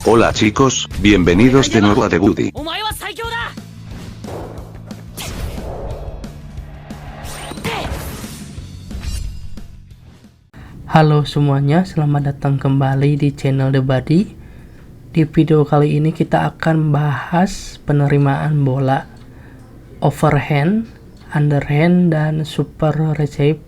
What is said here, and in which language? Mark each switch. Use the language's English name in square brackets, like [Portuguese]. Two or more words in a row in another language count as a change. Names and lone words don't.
[Spanish] Hola chicos, bienvenidos de nuevo a The Woody. [Indonesian] Halo semuanya, selamat datang kembali di channel The Buddy. Di video kali ini kita akan bahas penerimaan bola overhand, underhand, dan super receive.